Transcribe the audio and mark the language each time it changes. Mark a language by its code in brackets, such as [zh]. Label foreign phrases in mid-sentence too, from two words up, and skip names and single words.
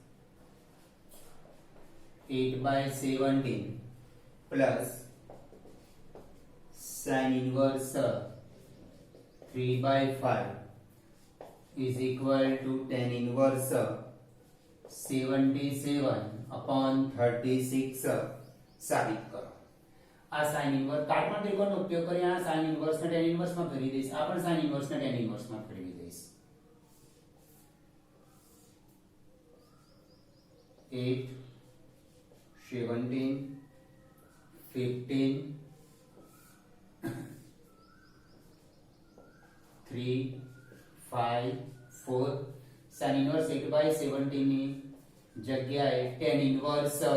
[en] 8/17 plus sin inverse 3/5 is equal to tan inverse 77 upon 36 [hi] साबित करो [gu] आ [en] sin inverse [gu] કાટકોણ ત્રિકોણનો ઉપયોગ કરી આ [en] sin inverse [gu] ને [en] tan inverse [gu] માં ફેરવી દઈશ આ પણ [en] sin inverse [gu] ને [en] tan inverse [gu] માં ફેરવી દઈશ [en] 8 17 15 3 5 4 sin inverse 8/17 [gu] ની જગ્યાએ [en] tan inverse